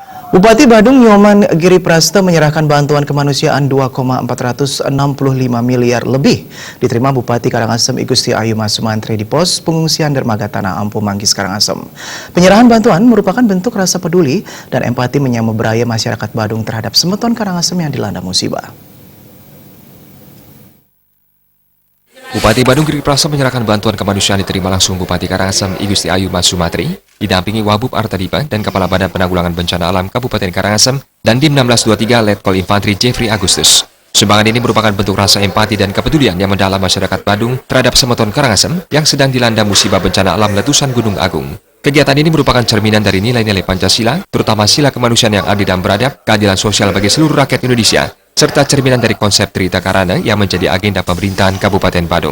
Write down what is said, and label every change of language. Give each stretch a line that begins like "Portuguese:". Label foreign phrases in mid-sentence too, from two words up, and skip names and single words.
Indonesian: Bupati Badung Nyoman Giriprasta menyerahkan bantuan kemanusiaan 2,465 miliar lebih diterima Bupati Karangasem I Gusti Ayu Mas Sumantri di pos pengungsian dermaga Tanah Ampo Manggis Karangasem. Penyerahan bantuan merupakan bentuk rasa peduli dan empati menyambut beraya masyarakat Badung terhadap semeton Karangasem yang dilanda musibah. Bupati Badung Giriprasta menyerahkan bantuan kemanusiaan diterima langsung Bupati Karangasem I Gusti Ayu Mas Sumantri, didampingi Wabub Artadipa dan Kepala Badan Penanggulangan Bencana Alam Kabupaten Karangasem dan Dim 1623 Letkol Infantri Jeffrey Agustus. Sumbangan ini merupakan bentuk rasa empati dan kepedulian yang mendalam masyarakat Badung terhadap semeton Karangasem yang sedang dilanda musibah bencana alam letusan Gunung Agung. Kegiatan ini merupakan cerminan dari nilai-nilai Pancasila, terutama sila kemanusiaan yang adil dan beradab, keadilan sosial bagi seluruh rakyat Indonesia, serta cerminan dari konsep Trita Karana yang menjadi agenda pemerintahan Kabupaten Badung.